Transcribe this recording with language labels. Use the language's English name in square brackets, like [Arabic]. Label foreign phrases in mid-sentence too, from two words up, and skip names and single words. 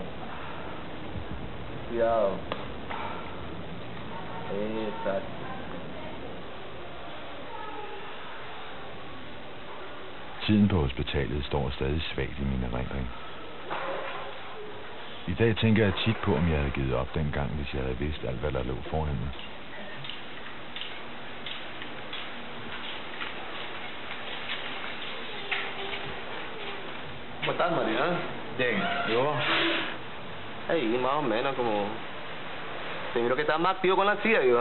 [Spanish] Cuidado. Exacto. [Danish] Tiden på hospitalet står stadig svagt i min erindring. I dag tænker jeg tit på, om jeg havde givet op dengang, hvis jeg havde vidst alt, hvad der lå foran mig. [Spanish] ¿Cómo estás, Mario? Bien, ¿y vos? Ahí, más o menos, como... Te miro que estás más activo con la silla, ¿eh?